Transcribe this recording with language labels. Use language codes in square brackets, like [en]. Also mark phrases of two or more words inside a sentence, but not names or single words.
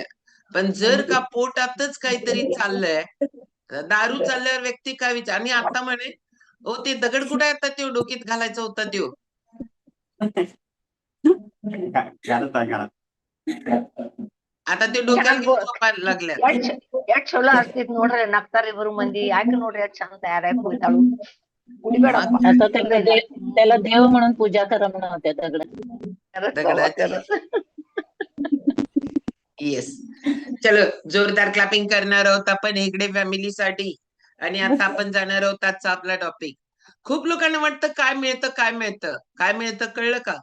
[mr] पण जर का पोटातच काहीतरी चाललंय, दारू चालल्यावर व्यक्ती काय विचार. आणि आता म्हणे, हो ते दगड कुठे आता त्यो डोकीत घालायचा होता त्यो. घरात आहे घरात. आता ते डोक्याला घेऊन झोपायला लागल्यात. [kn] ಚಲೋ ಆಗ್ತೈತಿ ನೋಡ್ರಿ ನಗ್ತಾರಿ ಇಬ್ರು ಮಂದಿ ಯಾಕೆ ನೋಡ್ರಿ ಅಷ್ಟ್ ಚಂದ ತಯಾರಾಗಿ ಕುಳಿತಾಳು ಕುಡಿಬೇಡ [mr] आता त्याला देव म्हणून पूजा करा म्हणून होत्या दगडाची. येस. चलो, जोरदार क्लॅपिंग करणार आहोत आपण हेगडे फॅमिलीसाठी. आणि आता आपण जाणार आहोत आजचा आपला टॉपिक. खूप लोकांना वाटतं काय मिळतं कळलं का?